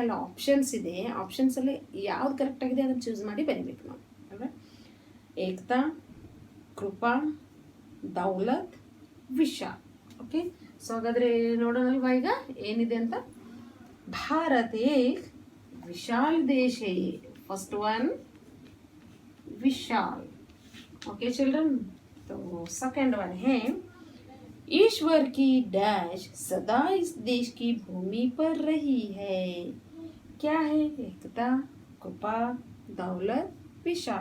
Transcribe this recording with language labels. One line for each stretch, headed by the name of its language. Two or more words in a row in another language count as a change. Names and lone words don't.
Kannada: ಅಲ್ಲಿ ಆಪ್ಷನ್ಸ್ ಇದೆ. ಆಪ್ಷನ್ಸಲ್ಲಿ ಯಾವ್ದು ಕರೆಕ್ಟ್ ಆಗಿದೆ ಅದನ್ನು ಚೂಸ್ ಮಾಡಿ ಬರೀಬೇಕು ನಾವು ಅಲ್ವಾ.
Hindi: एकता, कृपा, दौलत, विशाल.
English: okay, so
Kannada: ಹಾಗಾದರೆ ನೋಡೋಣ ಅಲ್ವಾ ಈಗ ಏನಿದೆ ಅಂತ.
Hindi: भारत एक विशाल देश है.
English: first one विशाल. okay children,
Hindi: तो
English: second one
Hindi: है ईश्वर की डैश सदा इस देश की भूमि पर रही है. क्या है? एकता, कृपा, दौलत, विशाल.